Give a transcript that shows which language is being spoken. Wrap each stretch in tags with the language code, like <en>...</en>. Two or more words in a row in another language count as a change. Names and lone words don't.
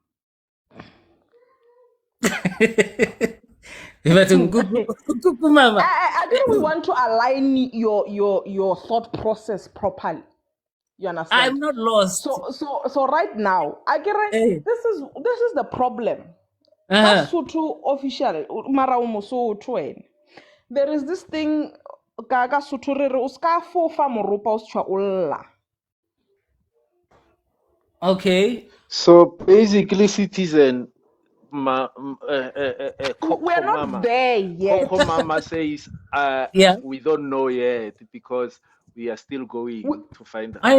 <en>Mama. I think we want to align your thought process properly. You understand? I'm not lost. So right now, this is the problem. Uh-huh.</en> <st>Sotho official, mara o Mosotho wena.</st> <en>There is this thing</en> <st>ka Sotho re re o ska fofa moropa o se tshwa o lla.</st> <en>Okay. So basically, Citizen, We're not Mama. there yet. Coco Mama says, Yeah, we don't know yet because we are still going We, to find I</en>